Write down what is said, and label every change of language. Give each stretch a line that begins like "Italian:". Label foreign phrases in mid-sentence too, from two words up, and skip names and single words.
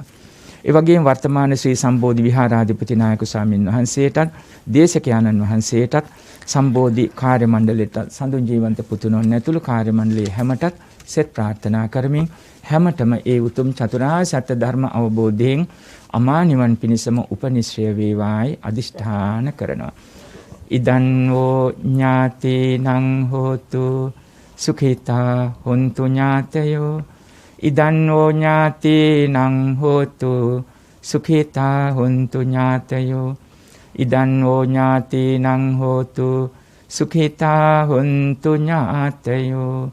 Sinhala: ඒ වගේම වර්තමාන ශ්‍රී සම්බෝධි විහාරාධිපති නායක ස්වාමින් වහන්සේටත් දේශකයන්න් වහන්සේටත් සම්බෝධි කාර්ය මණ්ඩලයට සඳුන් ජීවන්ත පුතුණන් ඇතුළු කාර්ය මණ්ඩලයේ හැමටත් සෙත් ප්‍රාර්ථනා කරමින් හැමතෙම ඒ උතුම් චතුරාර්ය සත්‍ය ධර්ම අවබෝධයෙන් අමා නිවන් පිණසම උපනිශ්‍රය වේවායි අදිෂ්ඨාන කරනවා.
Pali: ඉදන් වූ ඥාතීනං හෝතු සුඛිතා හොන්තු ඥාතයෝ. ඉදන් වූ ඥාතීනං හෝතු සුඛිතා හොන්තු ඥාතයෝ. ඉදන් වූ ඥාතීනං හෝතු සුඛිතා හොන්තු ඥාතයෝ.